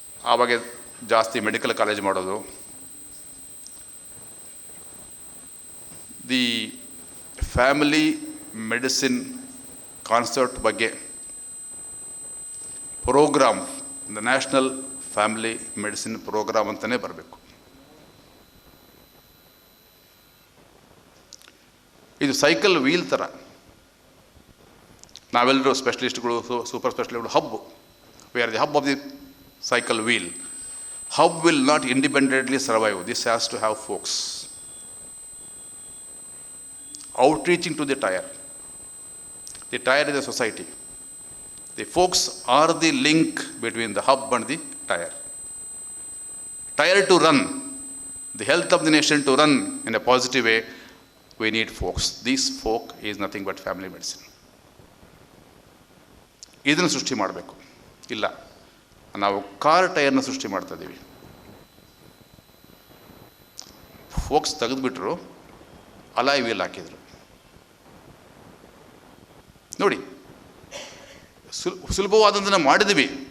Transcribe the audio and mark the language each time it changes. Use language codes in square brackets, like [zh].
[kn] ಆವಾಗ ಜಾಸ್ತಿ medical college ಮಾಡೋದು, ದಿ ಫ್ಯಾಮಿಲಿ ಮೆಡಿಸಿನ್ ಕಾನ್ಸೆಪ್ಟ್ ಬಗ್ಗೆ program, the national family medicine program ಅಂತಲೇ ಬರಬೇಕು. ಇದು ಸೈಕಲ್ ವೀಲ್ ಥರ. [en] ನಾವೆಲ್ಲರೂ ಸ್ಪೆಷಲಿಸ್ಟ್ಗಳು, ಸೂಪರ್ ಸ್ಪೆಷಲಿಸ್ಟ್ಗಳು hub, we are the hub of the cycle wheel. Hub will not independently survive. This has to have folks outreaching to the tire. The tire is a society. The forks are the link between the hub and the tire. Tire to run, the health of the nation to run in a positive way, we need forks. This fork is nothing but family medicine. [kn] ಇದನ್ನು ಸೃಷ್ಟಿ ಮಾಡಬೇಕು. ಇಲ್ಲ, ನಾವು car ಟೈರ್ನ ಸೃಷ್ಟಿ ಮಾಡ್ತಾ ಇದ್ದೀವಿ. Forks ತೆಗೆದುಬಿಟ್ರು, alloy wheel ಹಾಕಿದರು. ನೋಡಿ, ಸುಲಭವಾದದನ್ನು ಮಾಡಿದ್ವಿ.